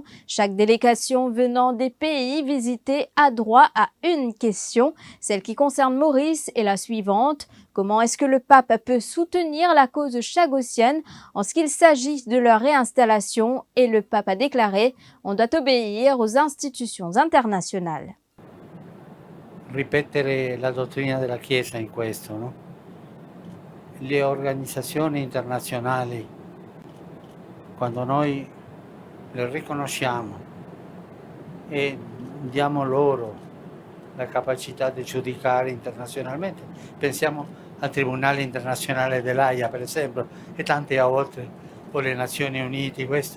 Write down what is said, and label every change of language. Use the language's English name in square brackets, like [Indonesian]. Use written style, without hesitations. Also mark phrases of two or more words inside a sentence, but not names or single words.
[French] Chaque délégation venant des pays visités a droit à une question. Celle qui concerne Maurice est la suivante. Comment est-ce que le pape peut soutenir la cause chagossienne en ce qu'il s'agit de leur réinstallation? Et le pape a déclaré « On doit obéir aux institutions internationales ». [Italian] Ripetere la dottrina della Chiesa in questo, no? Le organizzazioni internazionali, quando noi le riconosciamo e diamo loro la capacità di giudicare internazionalmente, pensiamo al Tribunale Internazionale dell'Aia per esempio e tante altre, o le Nazioni Unite, questo.